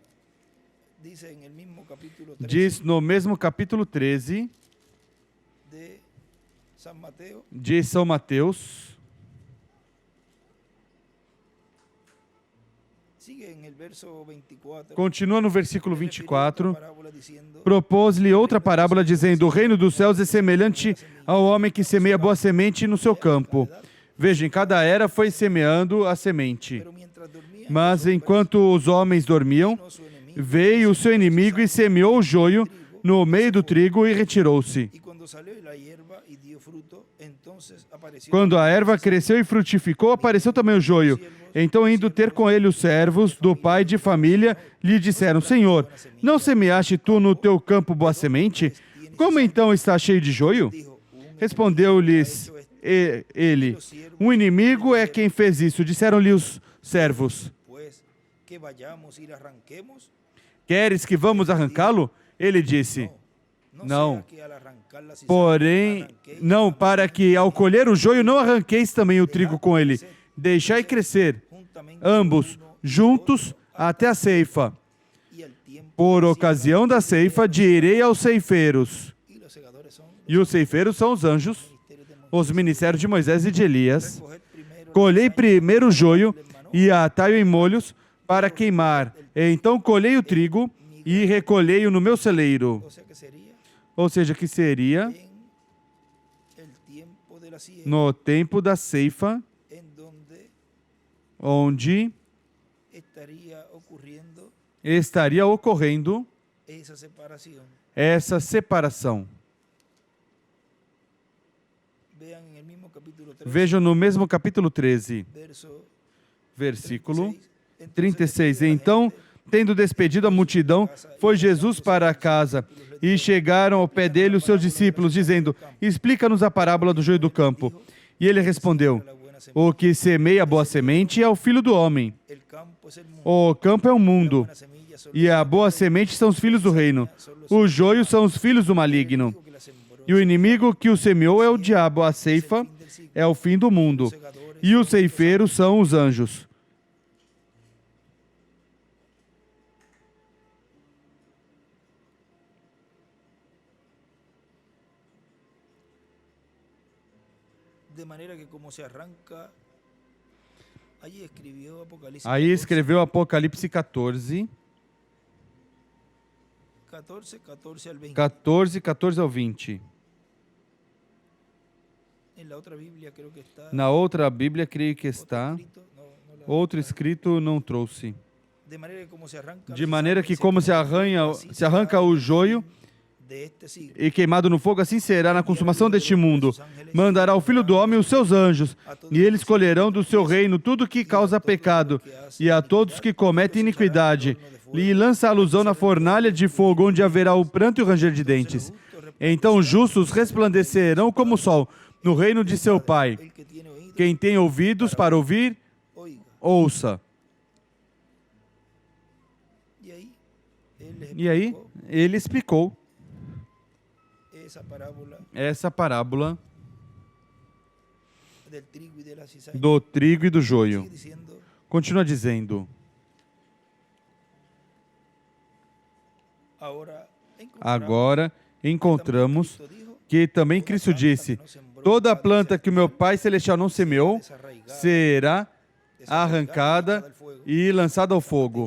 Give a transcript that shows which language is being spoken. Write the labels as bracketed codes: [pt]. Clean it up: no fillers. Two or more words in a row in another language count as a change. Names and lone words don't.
[es] Dice en el mismo capítulo 13 [pt] Diz no mesmo capítulo 13 [es] de San Mateo, [pt] de São Mateus, [es] sigue en el verso 24. [pt] continua no versículo [es] Él refirió otra 24, parábola diciendo, [pt] propôs-lhe outra parábola dizendo: o reino dos céus é semelhante ao homem que semeia boa semente no seu campo. Veja, em cada era foi semeando a semente. [es] pero mientras dormían [pt] Mas [es] los hombres, [pt] enquanto os homens dormiam, [es] vino su enemigo, [pt] veio o seu inimigo e semeou o joio no meio do trigo e retirou-se. [es] y cuando salió la hierba y dio fruto, entonces apareció [pt] Quando a erva cresceu e frutificou, apareceu também o joio. Então, indo ter com ele os servos do pai de família, lhe disseram: Senhor, não semeaste tu no teu campo boa semente? Como então está cheio de joio? [es] dijo, un [pt] Respondeu-lhes ele: um inimigo é quem fez isso. Disseram-lhe os servos: [es] pues que vayamos y arranquemos. [pt] queres que vamos arrancá-lo? Ele disse: [es] No [pt] não. [es] sea que al arrancar la cizaña, [pt] Porém, [es] arranquéis [pt] não, para que ao colher o joio não arranqueis também o trigo com ele. Deixai crescer, juntamente ambos [es] uno [pt] juntos, até a ceifa. [es] y al tiempo [pt] Por ocasião da ceifa, direi aos ceifeiros. [es] y los segadores son [pt] E os ceifeiros são os anjos, [es] ministerios de Moisés. [pt] os ministérios de Moisés e de Elias. [es] Recoged primero [pt] Colhei [es] la cizaña, [pt] primeiro o joio [es] el mano, [pt] e a atai em molhos para queimar. Então colhei o trigo e recolhei-o no meu celeiro. [es] o sea que sería [pt] Ou seja, que seria [es] en el tiempo de la siega, [pt] no tempo da ceifa, [es] en donde [pt] onde [es] estaría ocurriendo [pt] estaria ocorrendo [es] esa separación. [pt] essa separação. [es] Vean en el mismo capítulo 13, [pt] Vejam no mesmo capítulo 13, [es] verso [pt] versículo 36. 36. Então, tendo despedido a multidão, foi Jesus para a casa, e chegaram ao pé dele os seus discípulos, dizendo: explica-nos a parábola do joio do campo. E ele respondeu: o que semeia a boa semente é o Filho do Homem. [es] El campo es el mundo. [pt] O campo é o mundo, [es] La semilla solo [pt] e a boa semente são os filhos do reino. O joio são os filhos do maligno. [es] que la sembró. [pt] E o inimigo que o semeou é o diabo. A ceifa é o fim do mundo. E os ceifeiros são os anjos. [es] De manera que como se arranca, allí escribió Apocalipsis [pt] Aí 14, escreveu Apocalipse 14, [es] 14 al 20. [pt] 14, 14 ao 20. [es] En la otra Biblia creo que está [pt] Na outra Bíblia, creio que está. [es] escrito, no la- [pt] Outro escrito não trouxe. de maneira que como se arranca De maneira que como se arranca o joio [es] de este siglo, [pt] e queimado no fogo, assim será na consumação deste mundo. Mandará o Filho do Homem os seus anjos, e eles colherão do seu reino tudo que causa pecado, e a todos que cometem iniquidade, e lança a alusão na fornalha de fogo, onde haverá o pranto e o ranger de dentes. Então os justos resplandecerão como o sol, no reino de seu Pai. [es] el que tiene oído, [pt] Quem tem ouvidos para ouvir, [es] oiga. [pt] ouça. [es] Y ahí él les [pt] E aí, [es] explicó [pt] ele explicou [es] esa parábola [pt] essa parábola [es] del trigo y de la cizaña. [pt] do trigo e do joio. [es] Sigue diciendo, [pt] Continua dizendo: agora encontramos que também Cristo disse: toda planta que o meu Pai Celestial não semeou será arrancada e lançada ao fogo.